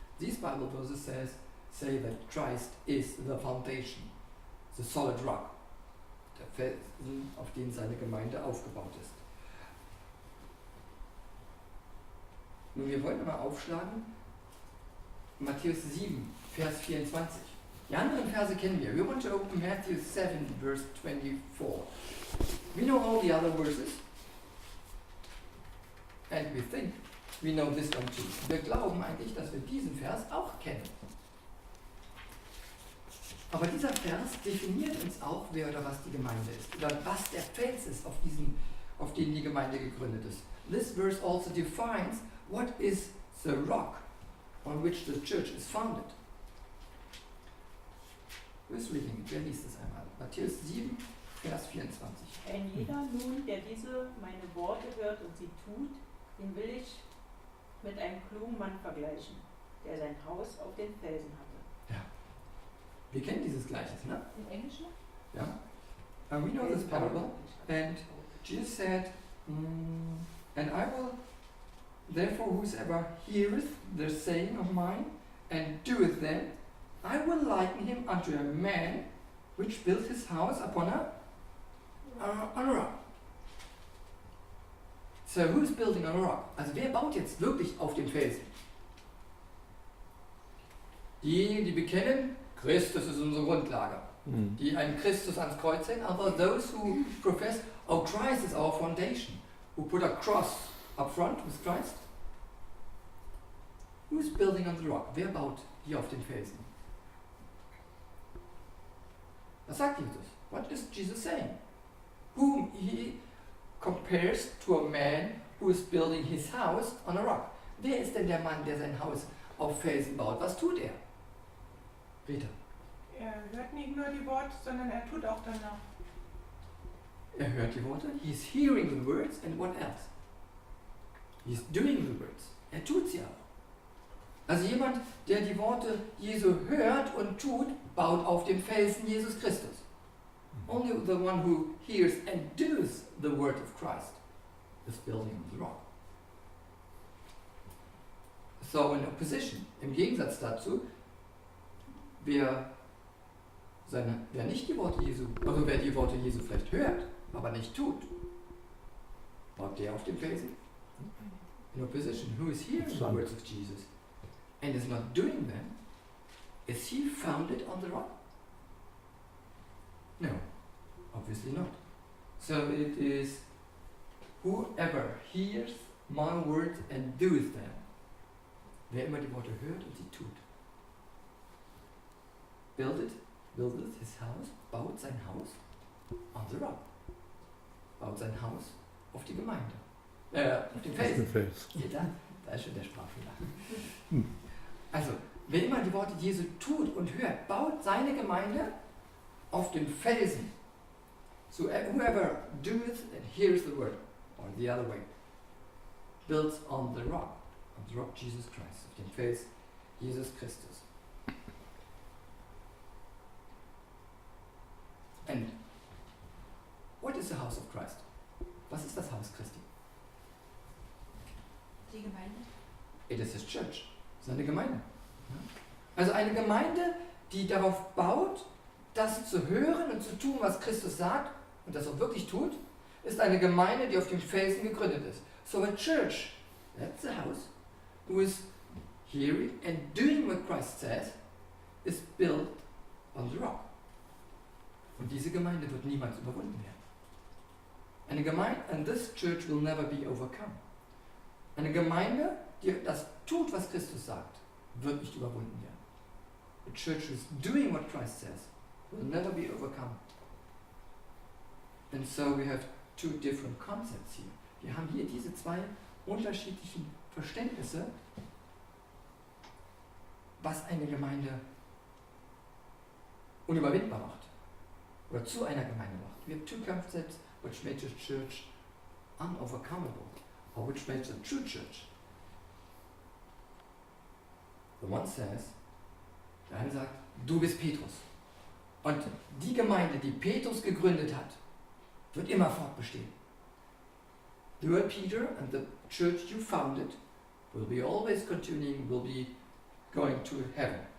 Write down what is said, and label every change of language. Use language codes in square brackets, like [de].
[en] These Bible verses say that Christ is the foundation, the solid rock, [de] der Felsen, auf den seine Gemeinde aufgebaut ist. Nun, wir wollen mal aufschlagen, Matthäus 7, Vers 24. Die anderen Verse kennen wir. [en] We want to open Matthew 7, verse 24. We know all the other verses. And we think we know this one too. [de] Wir glauben eigentlich, dass wir diesen Vers auch kennen. Aber dieser Vers definiert uns auch, wer oder was die Gemeinde ist. Oder was der Fels ist, auf den die Gemeinde gegründet ist. [en] This verse also defines what is the rock on which the church is founded. [de] Wer liest es einmal? Matthäus 7, Vers 24. Ein jeder nun, der diese meine Worte hört und sie tut, den will ich mit einem klugen Mann vergleichen, der sein Haus auf den Felsen hatte. Ja. Wir kennen dieses Gleichnis, ne? Im Englischen? Ja. [en] We know this parable. And Jesus said, and I will, therefore whosoever heareth the saying of mine, and doeth them, I will liken him unto a man which built his house upon a rock. So who's building on a rock? [de] Also wer baut jetzt wirklich auf den Felsen? Diejenigen, die bekennen, Christus ist unsere Grundlage. Die einen Christus ans Kreuz hängen, aber [en] those who profess, oh, Christ is our foundation, who put a cross up front with Christ. Who's building on the rock? [de] Wer baut hier auf den Felsen? Was sagt Jesus? [en] What is Jesus saying? Whom he compares to a man who is building his house on a rock. [de] Wer ist denn der Mann, der sein Haus auf Felsen baut? Was tut er? Rita. Er hört nicht nur die Worte, sondern er tut auch danach. Er hört die Worte. [en] He is hearing the words and what else? He is doing the words. [de] Er tut sie auch. Also jemand, der die Worte Jesu hört und tut, baut auf dem Felsen Jesus Christus. [en] Only the one who hears and does the word of Christ is building on the rock. So in opposition, [de] im Gegensatz dazu, wer nicht die Worte Jesu, also wer die Worte Jesu vielleicht hört, aber nicht tut, baut der auf dem Felsen? [en] In opposition, who is hearing the words of Jesus and is not doing them, is he founded on the rock? No, obviously not. So it is whoever hears my words and doeth them. [de] Wer immer die Worte hört und sie tut. [en] Buildeth his house, [de] baut sein Haus [en] on the rock. [de] Baut sein Haus auf die Gemeinde. Auf den Felsen. Da ist schon der Sprachfehler. Also, wer immer die Worte Jesu tut und hört, baut seine Gemeinde auf den Felsen. [en] So whoever doeth and hears the word, or the other way, builds on the rock Jesus Christ, [de] auf den Fels Jesus Christus. [en] And what is the house of Christ? [de] Was ist das Haus Christi? Die Gemeinde. [en] It is his church. [de] Es ist eine Gemeinde. Also eine Gemeinde, die darauf baut, das zu hören und zu tun, was Christus sagt, und das auch wirklich tut, ist eine Gemeinde, die auf dem Felsen gegründet ist. [en] So a church, that's a house, who is hearing and doing what Christ says, is built on the rock. [de] Und diese Gemeinde wird niemals überwunden werden. Eine Gemeinde, [en] and this church will never be overcome. [de] Eine Gemeinde, die das tut, was Christus sagt, wird nicht überwunden werden. [en] A church who is doing what Christ says will never be overcome. And so we have two different concepts here. [de] Wir haben hier diese zwei unterschiedlichen Verständnisse, was eine Gemeinde unüberwindbar macht oder zu einer Gemeinde macht. [en] We have two concepts which make a church unovercomable or which makes a true church. The one says, [de] der eine sagt, du bist Petrus. Und die Gemeinde, die Petrus gegründet hat, wird immer fortbestehen. [en] You are Peter and the church you founded will be always continuing, will be going to heaven.